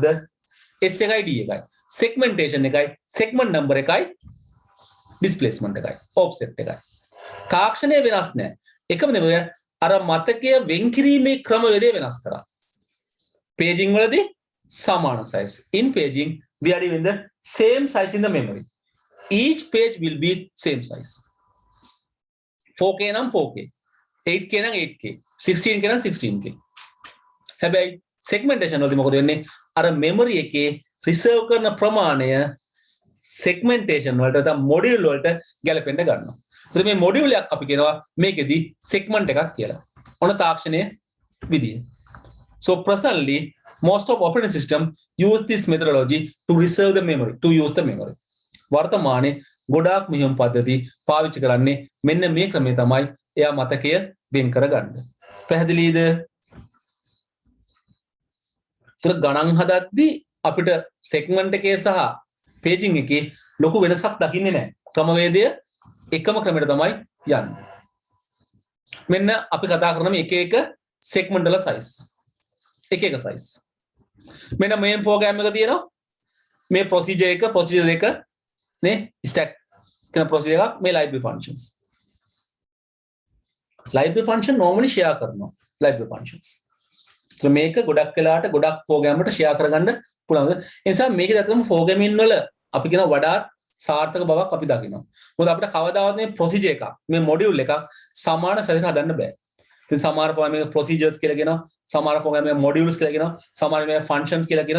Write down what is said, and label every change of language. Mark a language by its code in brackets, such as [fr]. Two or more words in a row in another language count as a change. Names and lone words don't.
[si] S එකයි D එකයි. segmentation එකයි [en] segment number [si] එකයි displacement එකයි offset එකයි. තාක්ෂණය වෙනස් නැහැ. එකම දේ අර මතකය වෙන් කිරීමේ ක්‍රමවේදය වෙනස් කරා. paging වලදී සමාන size. [en] In paging we are given the same size in the memory. Each page will be same size. [si] 4K නම් 4K, 8K නම් 8K, 16K නම් 16K. හැබැයි segmentation වලදී මොකද වෙන්නේ? අර memory එකේ reserve කරන ප්‍රමාණය segmentation වලට නැත්නම් module වලට ගැලපෙන්න ගන්නවා. ඒත් මේ module එකක් අපි කියනවා මේකෙදි segment එකක් කියලා. ඔන්න තාක්ෂණයේ විදිය. [en] So presently most of operating system use this methodology to reserve the memory, to use the memory. [si] වර්තමානයේ ගොඩාක් මෙහෙම පද්ධති පාවිච්චි කරන්නේ මෙන්න මේ ක්‍රමය තමයි එයා මතකය වෙන් කරගන්න. පැහැදිලිද? ඒතර ගණන් හදද්දී අපිට සෙග්මන්ට් එකේ සහ පේජින් එකේ ලොකු වෙනසක් දකින්නේ නැහැ. ක්‍රමවේදය එකම ක්‍රමයට තමයි යන්නේ. මෙන්න අපි කතා කරන මේ එක එක සෙග්මන්ට් වල සයිස්. එක එක සයිස්. මෙන්න [en] main program [si] එක තියෙනවා. මේ ප්‍රොසීජර් එක නේ ස්ටැක් කරන ප්‍රොසීජර් එකක් මේ [en] library functions. library function normally share කරනවා library functions. [si] So මේක ගොඩක් වෙලාවට ගොඩක් ප්‍රෝග්‍රෑම් වලට share කරගන්න පුළුවන්. ඒ නිසා මේකේ දැක්කම ප්‍රෝග්‍රෑමින් වල අපි කියන වඩාත් සාර්ථක බවක් අපි දකිනවා. මොකද අපිට කවදාවත් මේ ප්‍රොසීජර් එකක් මේ මොඩියුල් එකක් සමාන සයිස් හදන්න බෑ. ඉතින් සමහර ප්‍රෝග්‍රෑම් එක ප්‍රොසීජර්ස් කියලා කියනවා, සමහර ප්‍රෝග්‍රෑම් එක මොඩියුල්ස් කියලා කියනවා, සමහර මේ ෆන්ක්ෂන්ස් කියලා කියනවා.